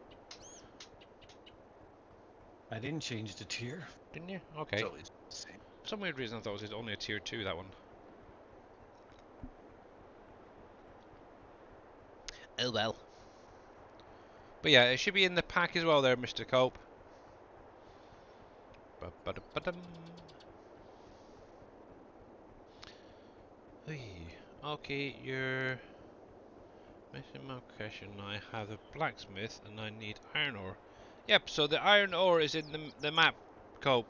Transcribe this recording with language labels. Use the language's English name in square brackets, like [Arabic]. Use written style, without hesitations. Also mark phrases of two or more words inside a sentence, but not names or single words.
[English] I didn't change the tier. Didn't you? Okay. It's always the same. For some weird reason I thought it was only a tier 2, that one. Oh well. But yeah, it should be in the pack as well there, Mr. Cope. Ba-ba-da-ba-dum. Okay, you're missing my question. I have a blacksmith and I need iron ore. Yep, so the iron ore is in the map, Cope.